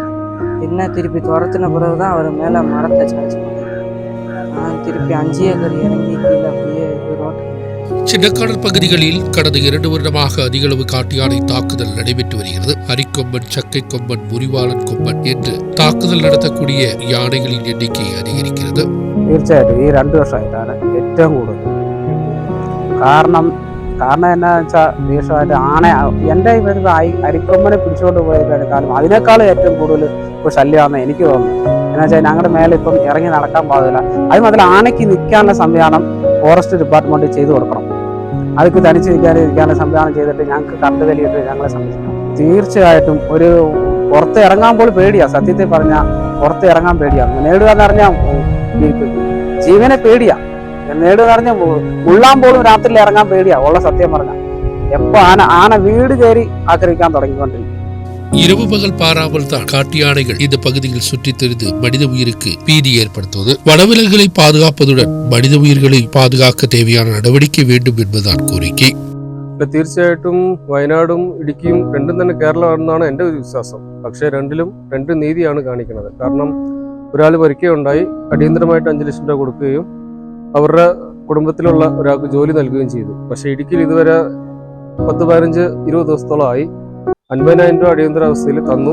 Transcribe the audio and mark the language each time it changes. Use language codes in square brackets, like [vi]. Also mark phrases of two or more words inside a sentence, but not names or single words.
[ta] என்ன திருப்பி துரத்தின பிறகுதான் அவர் மேலே மரத்தை சாய்ச்சி நான் திருப்பி 5 ஏக்கர் இறங்கி கீழே அப்படியே ரோட்டு. சின்னக்கானல் பகுதிகளில் கடந்த 2 வருடமாக அதிகளவு காட்டு யானை தாக்குதல் நடைபெற்று வருகிறது. அரிக்கொம்பன், சக்கை கொம்பன், முறிவாளன் கொம்பன் என்று தாக்குதல் நடத்தக்கூடிய யானைகளின் எண்ணிக்கை அதிகரிக்கிறது. [ml] തീർച്ചയായിട്ടും ഈ 2 വർഷമായിട്ടാണ് ഏറ്റവും കൂടുതൽ. കാരണം എന്നാ വെച്ചാൽ തീർച്ചയായിട്ടും എൻ്റെ ഇവിടുത്തെ അരിക്കൊമ്പനെ പിടിച്ചുകൊണ്ട് പോയേക്കാളും അതിനേക്കാളും ഏറ്റവും കൂടുതൽ ഇപ്പോൾ ശല്യമാണെന്ന് എനിക്ക് തോന്നുന്നു. എന്ന് വെച്ചാൽ ഞങ്ങളുടെ മേലെ ഇപ്പം ഇറങ്ങി നടക്കാൻ പാടില്ല. അത് മാത്രമല്ല, ആനയ്ക്ക് നിൽക്കാനുള്ള സംവിധാനം [en] forest department [ml] ചെയ്തു കൊടുക്കണം. അതൊക്കെ തനിച്ച് നിൽക്കാനുള്ള സംവിധാനം ചെയ്തിട്ട് ഞങ്ങൾക്ക് കണ്ടു വലിയിട്ട് ഞങ്ങളെ സംരക്ഷിക്കണം. തീർച്ചയായിട്ടും ഒരു പുറത്ത് ഇറങ്ങാൻ പോലും പേടിയാണ്. സത്യത്തിൽ പറഞ്ഞാൽ പുറത്ത് ഇറങ്ങാൻ പേടിയാണ്. നേടുക എന്ന് പറഞ്ഞാൽ ജീവനെ പേടിയാണ്. നേടുക എന്ന് പറഞ്ഞാൽ ഉള്ളാൻ പോലും രാത്രിയിൽ ഇറങ്ങാൻ പേടിയാ. ഉള്ള സത്യം പറഞ്ഞാൽ എപ്പോ ആന വീട് കയറി ആക്രമിക്കാൻ തുടങ്ങിക്കൊണ്ടിരിക്കും. [ta] இரவு பகல் பாராமல் தான் காட்டு யானைகள் இந்த பகுதியில் சுற்றித் திரிந்து மனித உயிருக்கு பீதி ஏற்படுத்துவது. வனவிலங்குகளை பாதுகாப்பதுடன் மனித உயிர்களை பாதுகாக்க தேவையான நடவடிக்கை வேண்டும் என்பதுதான் கோரிக்கை. [ml] തീർച്ചയായിട്ടും വയനാടും ഇടുക്കിയും രണ്ടും തന്നെ കേരളമാണെന്നാണ് എൻ്റെ ഒരു വിശ്വാസം. പക്ഷേ രണ്ടിലും 2 നീതിയാണ് കാണിക്കുന്നത്. കാരണം ഒരാൾ പരിക്കുകയുണ്ടായി, അടിയന്തരമായിട്ട് 5 ലക്ഷം രൂപ കൊടുക്കുകയും അവരുടെ കുടുംബത്തിലുള്ള ഒരാൾക്ക് ജോലി നൽകുകയും ചെയ്തു. പക്ഷേ ഇടുക്കിയിൽ ഇതുവരെ 10-15-20 ദിവസത്തോളമായി 50,000 രൂപ അടിയന്തരാവസ്ഥയിൽ തന്നു.